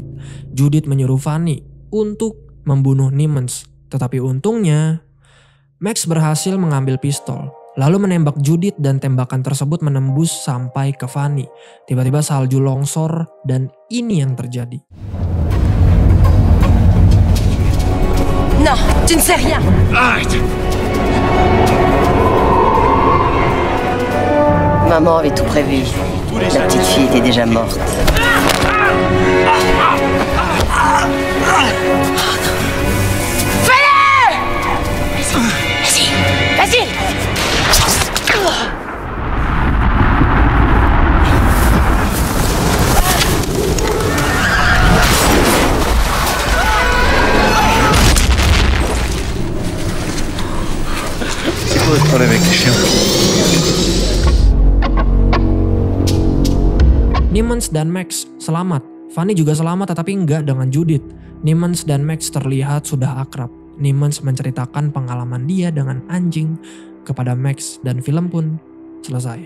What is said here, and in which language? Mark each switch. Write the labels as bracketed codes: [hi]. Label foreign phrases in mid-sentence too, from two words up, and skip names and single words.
[id] Judith menyuruh Fanny untuk membunuh Niemans. Tetapi untungnya, Max berhasil mengambil pistol, lalu menembak Judith dan tembakan tersebut menembus sampai ke Fanny. Tiba-tiba salju longsor dan ini yang terjadi. [fr] Non, tu ne sais rien. Arrête! Maman avait tout prévu. La petite fille était déjà morte. Vas-y. C'est quoi le problème avec les chiens? [id] Niemans dan Max selamat. Fanny juga selamat tetapi enggak dengan Judith. Niemans dan Max terlihat sudah akrab. Niemans menceritakan pengalaman dia dengan anjing kepada Max dan film pun selesai.